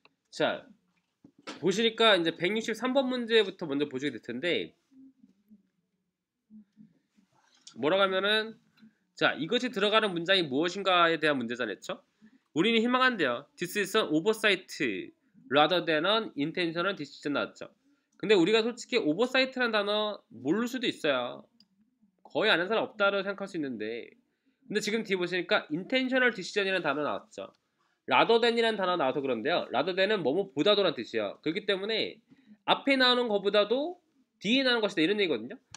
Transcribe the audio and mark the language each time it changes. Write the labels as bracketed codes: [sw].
[ko] 자, 보시니까 이제 163번 문제부터 먼저 보시게 될 텐데 뭐라고 하면은 자, 이것이 들어가는 문장이 무엇인가에 대한 문제잖아요. 우리는 희망한대요. [en] This is an oversight rather than an intentional decision 나왔죠. [ko] 근데 우리가 솔직히 oversiight라는 단어 모를 수도 있어요. 거의 아는 사람 없다고 생각할 수 있는데 근데 지금 뒤에 보시니까 intentional decision이라는 단어 나왔죠. rather than이라는 단어 나와서 그런데요. rather than은 뭐뭐보다도란 뜻이에요. 그렇기 때문에 앞에 나오는 것보다도 뒤에 나오는 것이다 이런 얘기거든요.